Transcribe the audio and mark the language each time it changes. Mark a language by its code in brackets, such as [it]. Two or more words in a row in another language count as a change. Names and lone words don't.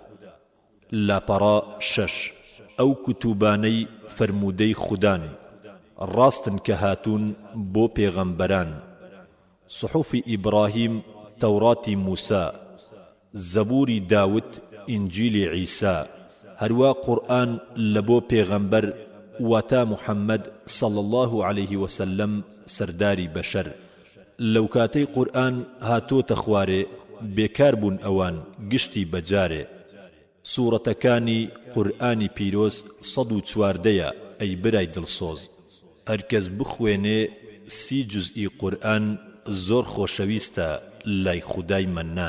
[ckb] لاپەڕا 6 ئەو کتوبانەی فەرموودەی خودان ڕاستن کە هاتوون بۆ پێغەمبەران سحوفی ئیبراهیم تەوڕاتی موسا زەبووری داوت ئینجیلی عیسا، هەروە قورئان لە بۆ پێغەمبەر واتە محەممەد [ar] صلى الله عليه وسلم [ckb] سەرداری بەشەر. لەو کاتەی قورئان هاتۆتە خوارێ بێکار بوون ئەوان گشتی بەجارێ. سوورەتەکانی قورئانی پیرۆز 114 ئەی برای دڵسۆز. هەرکەس بخوێنێ 30 جوزئی قورئان زۆر خۆشەویستە لای خودای مەنان.